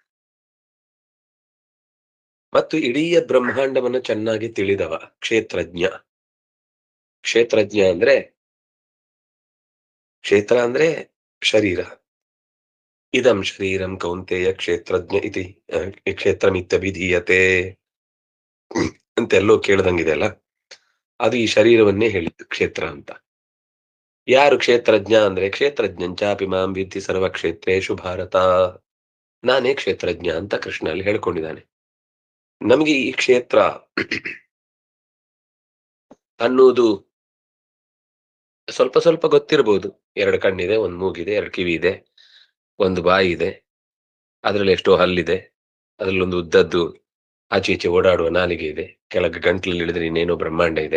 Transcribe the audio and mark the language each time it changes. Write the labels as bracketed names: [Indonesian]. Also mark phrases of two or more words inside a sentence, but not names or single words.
[Kannada] ಮತ್ತು ಇಡೀ ಬ್ರಹ್ಮಾಂಡವನ್ನು ಚೆನ್ನಾಗಿ ತಿಳಿದವ ಕ್ಷೇತ್ರಜ್ಞ. ಕ್ಷೇತ್ರಜ್ಞ ಅಂದ್ರೆ ಕ್ಷೇತ್ರ ಅಂದ್ರೆ ಶರೀರ. [Sanskrit] ಇದಂ ಶರೀರಂ ಕೌಂತೆಯ ಕ್ಷೇತ್ರಜ್ಞ ಇತಿ ಕ್ಷೇತ್ರಮಿತ್ಯಭಿಧೀಯತೆ [Kannada] ಅಂತೆಲ್ಲೋ ಕೇಳ್ದಂಗಿದೆ ಅಲ್ಲ, ಅದು ಈ ಶರೀರವನ್ನೇ ಹೇಳಿದ್ದು ಕ್ಷೇತ್ರ ಅಂತ. ಯಾರು ಕ್ಷೇತ್ರಜ್ಞ ಅಂದ್ರೆ [Sanskrit] ಕ್ಷೇತ್ರಜ್ಞಂಚಾಪಿ ಮಾಂ ವಿದ್ಧಿ ಸರ್ವ ಕ್ಷೇತ್ರೇಷು ಭಾರತ, [Kannada] ನಾನೇ ಕ್ಷೇತ್ರಜ್ಞ ಅಂತ ಕೃಷ್ಣ ಅಲ್ಲಿ ಹೇಳ್ಕೊಂಡಿದ್ದಾನೆ. ನಮಗೆ ಈ ಕ್ಷೇತ್ರ ಅನ್ನುವುದು ಸ್ವಲ್ಪ ಸ್ವಲ್ಪ ಗೊತ್ತಿರಬಹುದು. 2 ಕಣ್ಣಿದೆ, 1 ಮೂಗಿದೆ, 2 ಕಿವಿ ಇದೆ, 1 ಬಾಯಿ ಇದೆ, ಅದ್ರಲ್ಲಿ ಎಷ್ಟೋ ಹಲ್ಲಿದೆ, ಅದ್ರಲ್ಲಿ ಒಂದು ಉದ್ದದ್ದು ಆಚೆ ಈಚೆ ಓಡಾಡುವ ನಾಲಿಗೆ ಇದೆ, ಕೆಳಗೆ ಗಂಟ್ಲಲ್ಲಿ ಹಿಡಿದ್ರೆ ಇನ್ನೇನೋ ಬ್ರಹ್ಮಾಂಡ ಇದೆ.